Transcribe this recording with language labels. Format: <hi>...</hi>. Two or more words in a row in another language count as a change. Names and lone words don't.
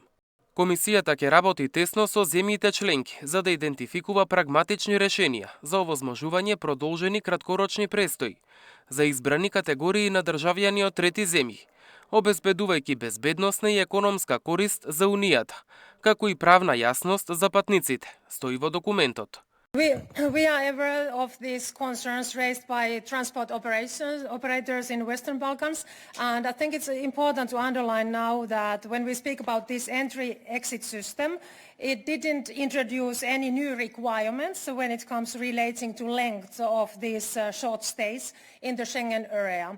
<mk>Комисијата ќе работи тесно со земјите членки за да идентификува прагматични решенија за овозможување продолжени краткорочни престои за избрани категории на државјани од трети земји, обезбедувајќи безбедносна и економска корист за Унијата, како и правна јасност за патниците, стои во документот.</mk> <en>We are aware of these concerns raised by transport operators in Western Balkans, and I think it's important to underline now that when we speak about this entry-exit system, it didn't introduce any new requirements when it comes relating to length of these short stays in the Schengen area.</en>